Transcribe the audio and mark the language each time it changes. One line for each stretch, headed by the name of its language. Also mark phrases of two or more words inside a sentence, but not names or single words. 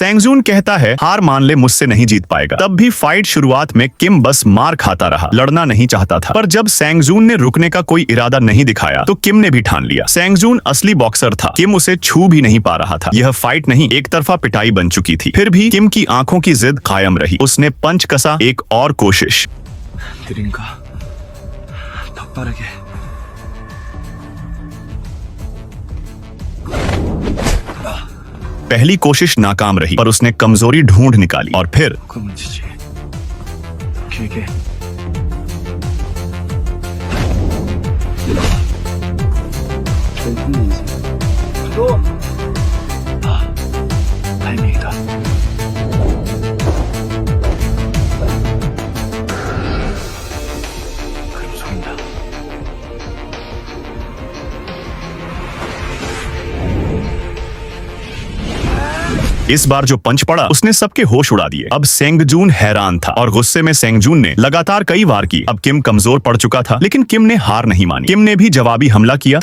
Hindi: सेंगजून कहता है, हार मान ले, मुझसे नहीं जीत पाएगा। तब भी फाइट शुरुआत में किम बस मार खाता रहा, लड़ना नहीं चाहता था। पर जब सेंगजून ने रुकने का कोई इरादा नहीं दिखाया तो किम ने भी ठान लिया। सेंगजून असली बॉक्सर था, किम उसे छू भी नहीं पा रहा था। यह फाइट नहीं, एक तरफा पिटाई बन चुकी थी। फिर भी किम की आंखों की जिद कायम रही। उसने पंच कसा, एक और कोशिश।
Korean: 느린가? 더 빠르게.
Hindi: पहली कोशिश नाकाम रही, पर उसने कमजोरी ढूंढ निकाली और फिर
Korean: 그러면 지지. 길게. 또. 타이밍이다. 그럼 속인다.
Hindi: इस बार जो पंच पड़ा उसने सबके होश उड़ा दिए। अब सेंगजून हैरान था और गुस्से में सेंगजून ने लगातार कई वार की। अब किम कमजोर पड़ चुका था, लेकिन किम ने हार नहीं मानी। किम ने भी जवाबी हमला किया।